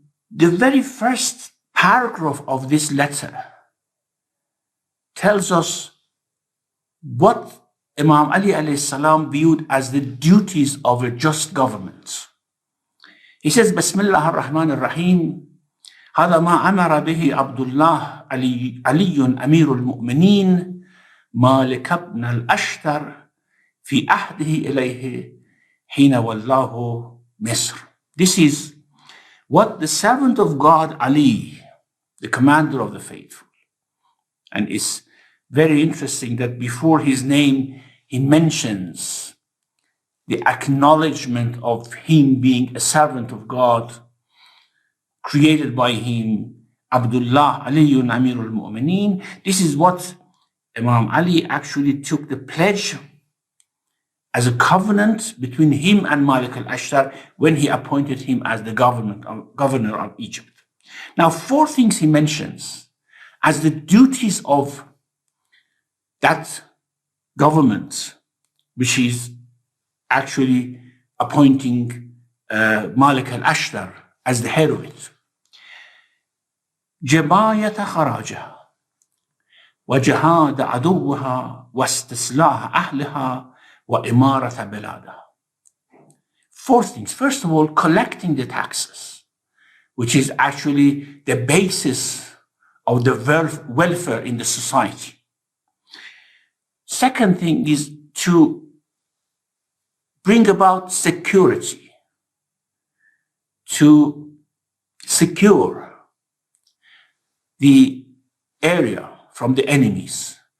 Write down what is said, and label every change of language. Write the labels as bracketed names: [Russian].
[English] The very first paragraph of this letter tells us what Imam Ali alayhi salam viewed as the duties of a just government. He says, [Arabic] Bismillah ar-Rahman ar-Rahim, هذا ما أمر به عبد الله علي أمير المؤمنين مالك ابن الأشتر في عهده إليه حين والله مصر. [English] This is what the servant of God Ali, the commander of the faithful, and it's very interesting that before his name he mentions the acknowledgement of him being a servant of God, created by him, Abdullah Aliyun Amirul Mu'mineen. This is what Imam Ali actually took the pledge as a covenant between him and Malik al-Ashtar when he appointed him as the governor of Egypt. Now, 4 things he mentions as the duties of that government, which is actually appointing Malik al-Ashtar as the head of it. [Arabic] جباية خراجها وجهاد عدوها واستصلاح أهلها وإمارة بلادها. [English] four things. First of all, collecting the taxes, which is actually the basis of the welfare in the society. Second thing is to bring about security, to secure the area from the enemies.